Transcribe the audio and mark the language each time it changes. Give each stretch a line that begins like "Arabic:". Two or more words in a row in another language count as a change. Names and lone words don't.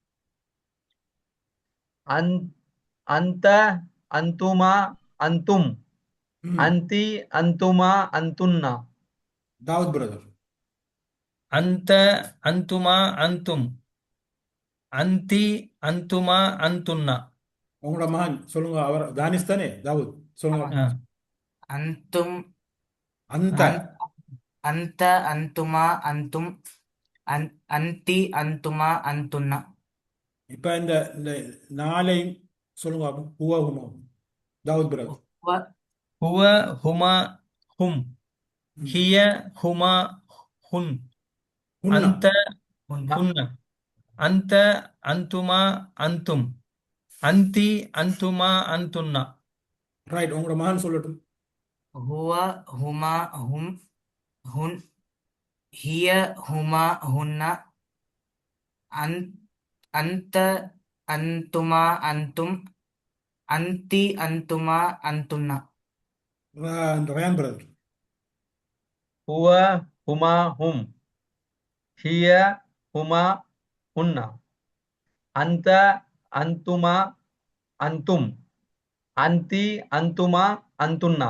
Arabic: أنتَ أنتما أنتم أنتِ أنتما أنتنّ
Tamil: தாவூத் பிரதர்.
Arabic: أنتَ أنتما أنتم أنتِ أنتما أنتنّ
Tamil: உங்களோட மகன் சொல்லுங்க, அவர் தானிஷ் தானே, தாவூத் சொல்லுங்க.
Arabic: अंतुम அந்த أنتَ أنتما أنتم أنتِ أنتما أنتنّ
Tamil: இப்ப இந்த இந்த நாளையும் சொல்லுங்க பாப்போம்.
Arabic: هو هما தாவூத் பிரதர். هو هما هم هي هما هنّ உன்னா أنتَ هنّ أنتَ أنتما أنتم أنتِ أنتما أنتنّ
Tamil: ரைட், உங்களோட மகன் சொல்லட்டும்.
Arabic: هو هما هم هنّ هي هما هنّ أنتَ أنتما أنتم أنتِ أنتما أنتنّ
Tamil: ரயான் பிரதர்.
Arabic: هو هما هم هي هما هنّ أنتَ أنتما أنتم أنتِ أنتما أنتنّ